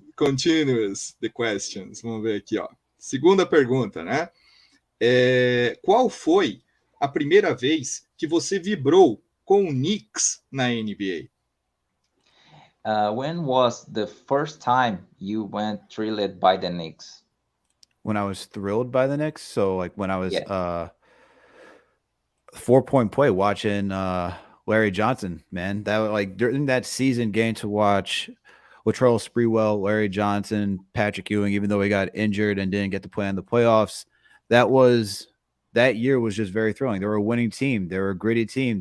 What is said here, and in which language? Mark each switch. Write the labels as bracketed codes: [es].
[en] Continuous the questions. [pt] Vamos ver aqui, ó. Segunda pergunta, né? Qual foi a primeira vez que você vibrou com o Knicks na NBA? [en] When was the first time you went thrilled by the Knicks? When I was thrilled by the Knicks, so like when I was Yeah. 4-point play watching Larry Johnson, man. That like during that season, getting to watch Latrell Sprewell, Larry Johnson, Patrick Ewing, even though he got injured and didn't get to play in the playoffs, that year was just very thrilling. They were a winning team. They were a gritty team.